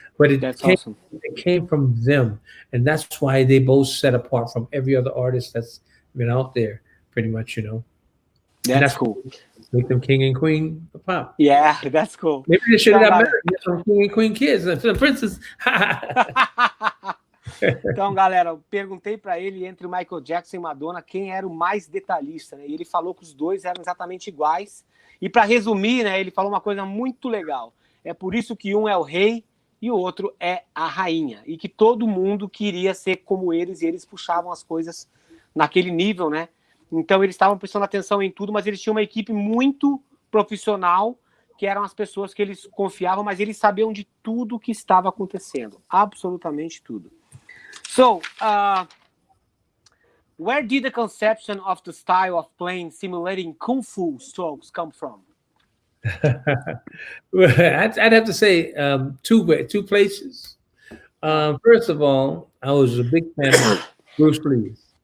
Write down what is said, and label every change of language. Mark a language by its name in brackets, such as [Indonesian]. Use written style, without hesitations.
[English] But it came from them, and that's why they both set apart from every other artist that's been out there, pretty much, you know. That's cool. Make them king and queen of pop. Yeah, that's cool. Maybe they should have got married. Some king and queen kids, the princess. [Portuguese] Então, galera, eu perguntei para ele, entre o Michael Jackson e Madonna, quem era o mais detalhista, né? E ele falou que os dois eram exatamente iguais. E para resumir, né, ele falou uma coisa muito legal. É por isso que um é o rei e o outro é a rainha. E que todo mundo queria ser como eles, e eles puxavam as coisas naquele nível, né? Então eles estavam prestando atenção em tudo, mas eles tinham uma equipe muito profissional que eram as pessoas que eles confiavam, mas eles sabiam de tudo o que estava acontecendo, absolutamente tudo. [English] So, where did the conception of the style of playing simulating kung fu strokes come from? Well, I'd have to say two places. First of all, I was a big fan of Bruce Lee.